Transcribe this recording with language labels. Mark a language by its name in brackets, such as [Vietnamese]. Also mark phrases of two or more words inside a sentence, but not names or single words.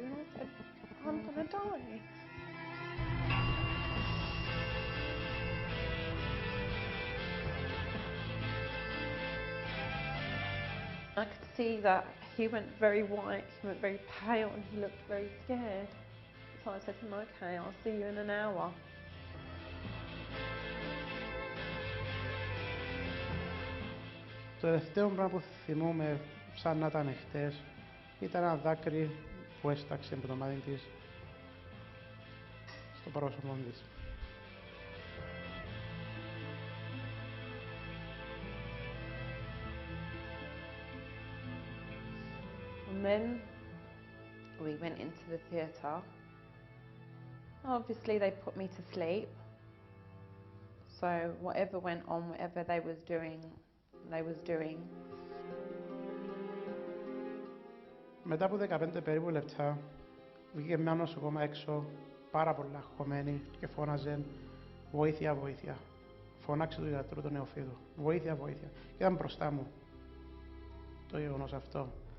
[English] And I said, "I'm going to die." I could see that he went very white, he went very pale, and he looked very scared. So I said to him, "Okay, I'll see you in an hour." [Greek] Το τελευταίο πράγμα που θυμούμαι σαν να ήταν χτες ήταν ένα δάκρυ που έσταξε από το μάτι της στο πρόσωπο της. [English] And then we went into the theatre. Obviously they put me to sleep. So whatever went on, whatever they was doing. [Greek] Μετά από 15 περίπου λεπτά βγήκε μια νοσοκόμα έξω, πάρα πολλά αγχωμένη και φώναζε «Βοήθεια, βοήθεια». Φώναξε του γιατρού του νεοφύτου «Βοήθεια, βοήθεια». Και ήταν μπροστά μου το γεγονός αυτό.